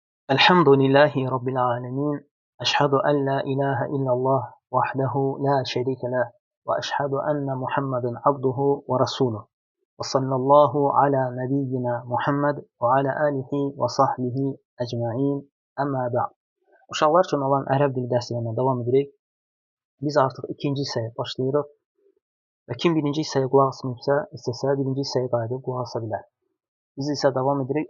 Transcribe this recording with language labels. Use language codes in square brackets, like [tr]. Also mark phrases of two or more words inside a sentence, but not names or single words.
[ar] الحمد لله رب العالمين أشهد أن لا إله إلا الله وحده لا شريك له وأشهد أن محمدا عبده ورسوله وصلى الله على نبينا Muhammed وعلى آله وصحبه أجمعين أما بعد. [az] Uşaqlar üçün olan ərəb dili dərslərinə davam edirik. Biz artıq ikinci hissəyə başlayırıq və kim birinci hissəyə qulaq asmayıbsa, istəsə birinci hissəyə qayıdıb qulaq asa bilər. Biz isə davam edirik.